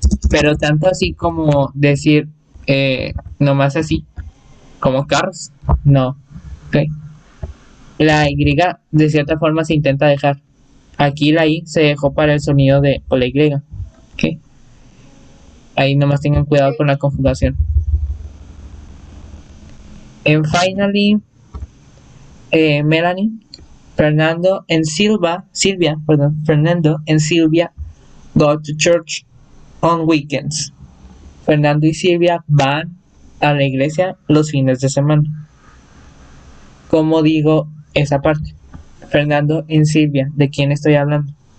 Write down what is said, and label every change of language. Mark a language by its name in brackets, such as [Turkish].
[Spanish] Pero tanto así como decir nomás así, como cars, no. ¿Ok? La Y de cierta forma se intenta dejar. Aquí la I se dejó para el sonido de o la Y. ¿Ok? Ahí nomás tengan cuidado con la conjugación. [English] And finally, Melanie, Fernando and Sylvia, Fernando and Sylvia go to church on weekends. [Spanish] Fernando y Silvia van a la iglesia los fines de semana. ¿Cómo digo esa parte? Fernando y Silvia, ¿de quién estoy hablando?